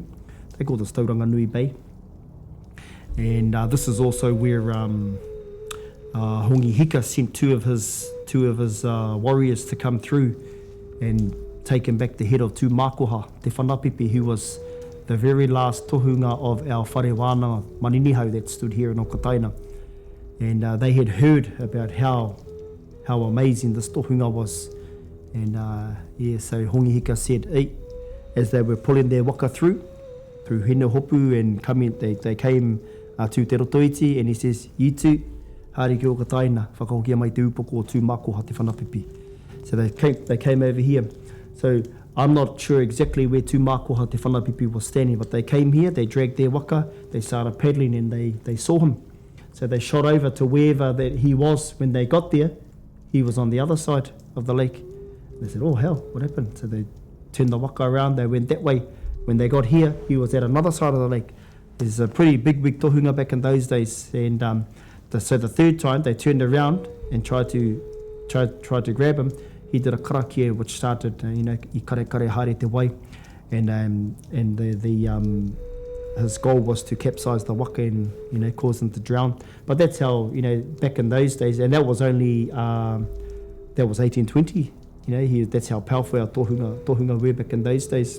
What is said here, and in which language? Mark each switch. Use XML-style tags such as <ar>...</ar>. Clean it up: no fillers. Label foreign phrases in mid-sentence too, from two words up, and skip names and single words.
<en>They call this Tauranganui Bay. And this is also where Hongi Hika sent two of his warriors to come through and take him back the head of Tū Mākoha, Te Whanapipi, who was the very last tohunga of our</en> <mi>whare wānanga</mi> <en>Maninihau that stood here in Okataina. And they had heard about how amazing this tohunga was. And so Hongi Hika said, as they were pulling their waka through Hina Hopu and they came to Te Rotoiti, and he says, "You two,</en> <mi>haere ki Okataina, whakahokia mai te upoko o Tū Mākoha te Whanapipi."</mi> <en>So they came over here. So I'm not sure exactly where Tū Mākoha te Whanapipi was standing, but they came here, they dragged their waka, they started paddling, and they saw him. So they shot over to wherever that he was. When they got there, he was on the other side of the lake. They said, "Oh hell, what happened?" So they turned the waka around, they went that way. When they got here, he was at another side of the lake. There's a pretty big tohunga back in those days. And so the third time they turned around and tried to grab him. He did a karakia, which started,</en> <mi>I kare haere te wai,</mi> <en>and his goal was to capsize the waka and cause him to drown. But that's how back in those days, and that was only that was 1820. That's how powerful our tohunga were back in those days.</en>